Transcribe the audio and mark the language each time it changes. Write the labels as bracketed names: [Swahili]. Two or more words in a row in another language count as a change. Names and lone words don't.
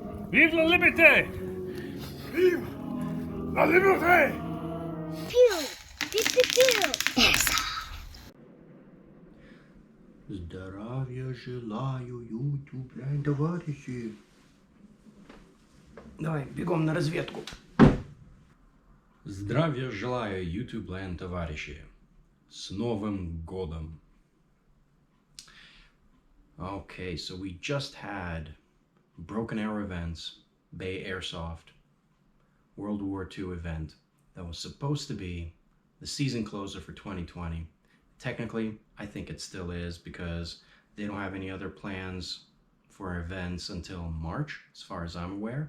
[French] Vive la liberté! Vive la liberté! Pew! Pew! [Russian] Здравия желаю, YouTube, товарищи. Давай, бегом на разведку. Здравия желаю, YouTube, товарищи. С Новым годом. [English] Okay, so we just had Broken Arrow events, B.A.E. Airsoft, World War II event that was supposed to be the season closer for 2020. Technically, I think it still is because they don't have any other plans for events until March, as far as I'm aware.